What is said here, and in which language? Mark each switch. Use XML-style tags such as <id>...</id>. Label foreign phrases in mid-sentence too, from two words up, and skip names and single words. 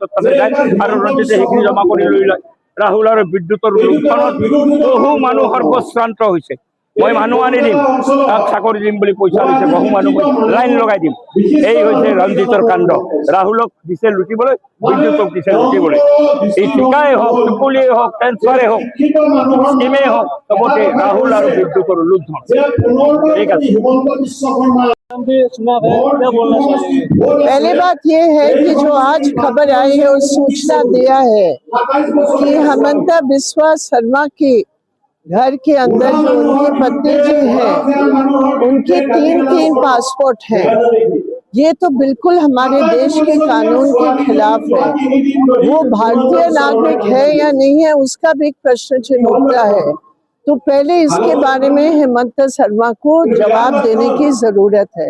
<as>যায় আৰু ৰঞ্জিতে সেইখিনি জমা কৰি লৈ লয় ৰাহুল আৰু বিদ্যুতৰ লুণ্ঠনত বহু মানুহ সৰ্বশ্ৰান্ত হৈছে মই মানুহ আনি দিম তাক চাকৰি দিম বুলি পইচা লৈছে বহু মানুহ লাইন লগাই দিম এই হৈছে ৰঞ্জিতৰ কাণ্ড ৰাহুলক দিছে লুটিবলৈ বিদ্যুতক দিছে লুটিবলৈ এই ঠিকাই হওক টুকুলিয়ে হওক ট্ৰেন্সফাৰে হওক স্কিমে হওক চবতে ৰাহুল আৰু বিদ্যুতৰ লুণ্ঠন ঠিক আছে</as> <hi>पहली बात ये है कि जो आज खबर आई है और सूचना दिया है कि हेमंत बिस्वा शर्मा की घर के अंदर जो उनकी पत्नी जी है उनके 3 पासपोर्ट हैं ये तो बिल्कुल हमारे देश के कानून के खिलाफ है वो भारतीय नागरिक है या नहीं है उसका भी एक प्रश्न चिन्ह उठता है तो पहले इसके बारे में हेमंत शर्मा को जवाब देने की जरूरत है।</hi>